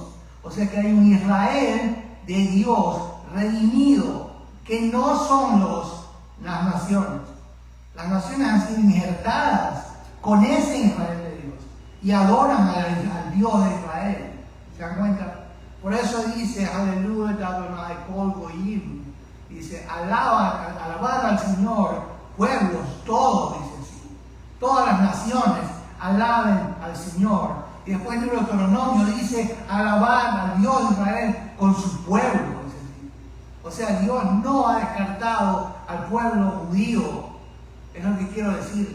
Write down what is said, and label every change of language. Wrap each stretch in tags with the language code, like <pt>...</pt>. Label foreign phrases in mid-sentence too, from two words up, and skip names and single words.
<es>O sea que hay un Israel de Dios redimido, que no son las naciones. Las naciones han sido injertadas con ese Israel de Dios y adoran al Dios de Israel. ¿Se dan cuenta? Por eso dice,</es> <he>הללויה, אדני כל גוים.</he> <es>Dice, alabad al Señor, pueblos, todos, dice así. Todas las naciones alaben al Señor. Y después en el Deuteronomio dice, alabad al Dios de Israel con su pueblo, dice así. O sea, Dios no ha descartado al pueblo judío, es lo que quiero decirles.</es>